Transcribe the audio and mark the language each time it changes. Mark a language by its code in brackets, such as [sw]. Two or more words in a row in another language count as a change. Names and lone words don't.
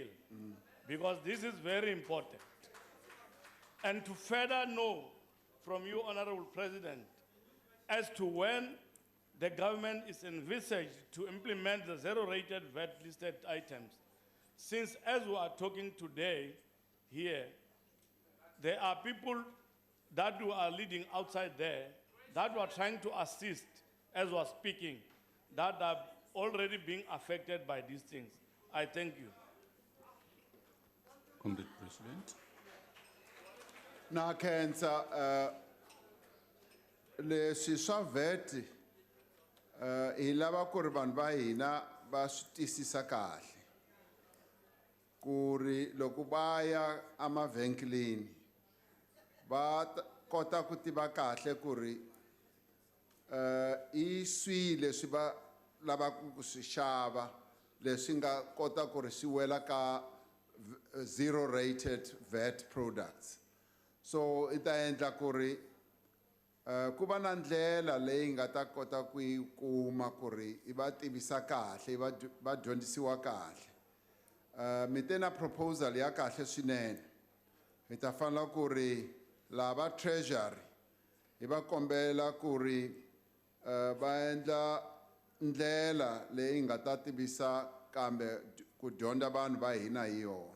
[en] Because this is very important. And to further know from you, Honourable President, as to when the government is envisaged to implement the zero-rated VAT listed items, since as we are talking today here, there are people that we are leading outside there that we are trying to assist as we are speaking, that are already being affected by these things. I thank you. Comrade President. [ts] Na khensa leswi swa VAT hi lava ku ri vanhu va hina va swi twisisa kahle ku ri loko va ya emavhengeleni va kota ku tiva kahle ku ri hi swihi leswi va lavaka ku swi xava leswi nga kota ku ri swi wela ka [en] zero-rated VAT products. [ts] So ita endla ku ri ku va na ndlela leyi nga ta kota ku yi kuma ku ri i va tivisa kahle va dyondzisiwa kahle. Mi te na proposal ya kahle swinene. Mi ta fanela ku ri lava treasury hi va kombela ku ri va endla ndlela leyi nga ta tivisa kambe ku dyondza vanhu va hina hi yona.